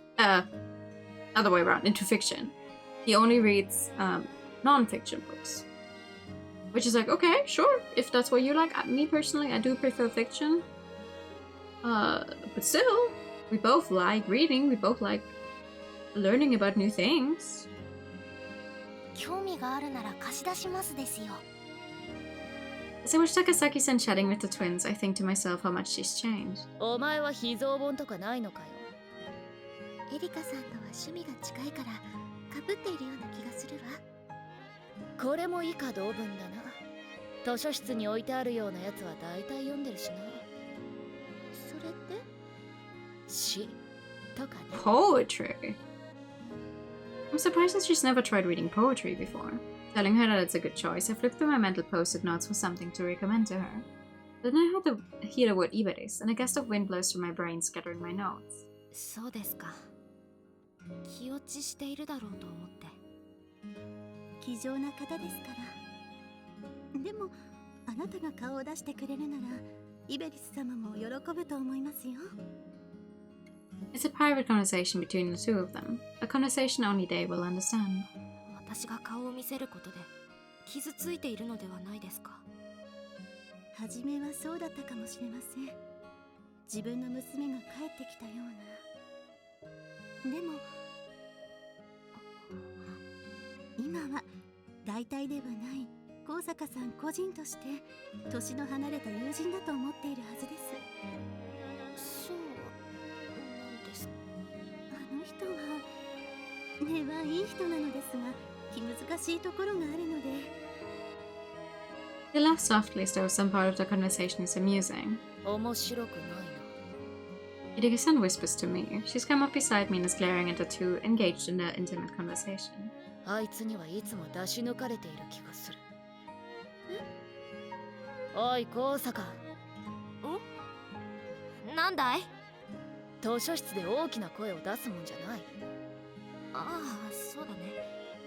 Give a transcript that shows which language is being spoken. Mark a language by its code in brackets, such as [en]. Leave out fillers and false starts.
[en] Other way around, into fiction. He only reads non-fiction books. Which is like, okay, sure, if that's what you like. Me personally, I do prefer fiction. But still, we both like reading, we both like learning about new things. [ja] 興味があるなら貸し出しますですよ。 [en] As I watch Takasaki-san chatting with the twins, I think to myself how much she's changed. [ja] お前は秘蔵本とかないのかよ。エリカさんとは趣味が近いからかぶっているような気がするわ。これも以下同文だな。図書室に置いてあるようなやつは大体読んでるしな。それって詩とかね。 [en] Poetry? I'm surprised that she's never tried reading poetry before. Telling her that it's a good choice, I flipped through my mental post-it notes for something to recommend to her. Then I hear the word Iberis, and a gust of wind blows through my brain, scattering my notes. [ja] そうですか。気落ちしているだろうと思って。気丈な方ですから。でもあなたが顔を出してくれるならイベリス様も喜ぶと思いますよ。 [en] It's a private conversation between the two of them, a conversation only they will understand. [ja] 私が顔を見せることで傷ついているのではないですか。初めはそうだったかもしれません。自分の娘が帰ってきたような。でも今は代替ではない高坂さん個人として年の離れた友人だと思っているはずです。そうなんです。あの人は根はいい人なのですが気難しいところがあるので。 [en] They laugh softly as though some part of the conversation is amusing. [ja] 面白くないな。 [en] Hideki-san whispers to me. She's come up beside me and is glaring at the two, engaged in their intimate conversation. [ja] あいつにはいつも出し抜かれている気がする。おい、高坂。なんだい？図書室で大きな声を出すもんじゃない。ああ、そうだね。